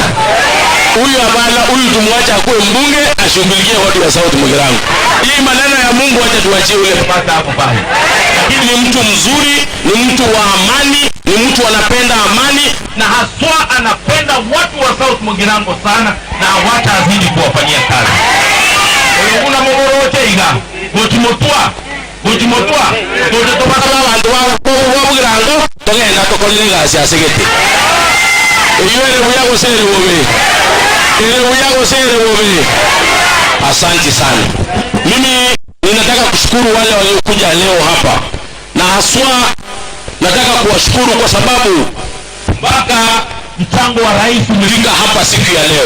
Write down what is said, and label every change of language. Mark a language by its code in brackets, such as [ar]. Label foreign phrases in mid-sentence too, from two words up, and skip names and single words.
[sw] Huyu hapana, huyu tumwacha akuwe mbunge ashughulikie watu wa South Mugirango. Hii maneno ya Mungu acha tuachie ule pasta hapo pale. Lakini ni mtu mzuri, ni mtu wa amani, ni mtu anapenda amani na haswa anapenda watu wa South Mugirango sana na hawata azidi kuwafanyia kazi. [guz] Kuna mogorote iga, gotimotwa tote topata abantu wa Mugirango togenda tokolile gasi asegete. Ile buyago sere wobe. [sw] Asante sana. Mimi ninataka kushukuru wale waliokuja leo hapa na haswa nataka kuwashukuru kwa sababu mpaka mchango wa rais umefika hapa siku ya leo.